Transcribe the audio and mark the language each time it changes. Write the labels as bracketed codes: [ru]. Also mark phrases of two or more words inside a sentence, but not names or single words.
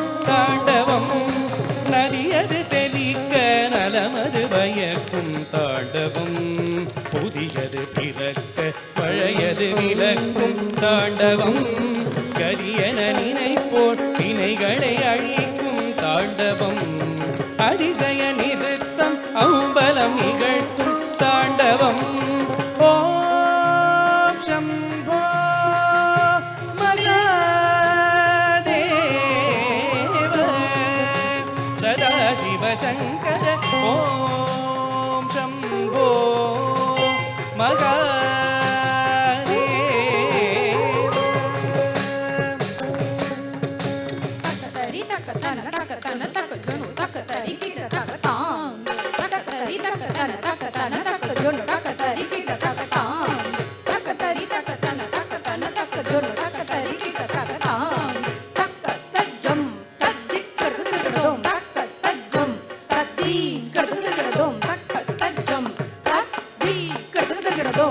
[ta] தாண்டவம் நதியது தெளிக்க நலமது பயக்கும் தாண்டவம் புதியது பிறக்க பழையது விளக்கும் தாண்டவம் கரியன நினைப்போர் வினைகளை அழிக்கும் தாண்டவம் அதிசய நிறுத்தம் அம்பலம் நிகழ்த்தும் தாண்டவம் [sa] ஓம் शम्भो महादेव सदाशिव शङ्कर ओम शम्भो महादेव தக்கதரி தக்கதன தக்கதன தக்கஜொனு தக்கதரி கிட தக்கதாம் தக்கதரி தக்கதன தக்கதன தக்கஜொனு தக்கதரி கிட தக்கதாம் தக்கதரி தக்கதன தக்கதன தக்கஜொனு தக்கதரி கிட தக்கதாம் தக்கதஜம் தஜ்ஜிக்கர்தகடோம் தக்கதஜம் தத்தீக்கர்தகடோம் தக்கதஜம் தத்தீக்கர்தகடோம்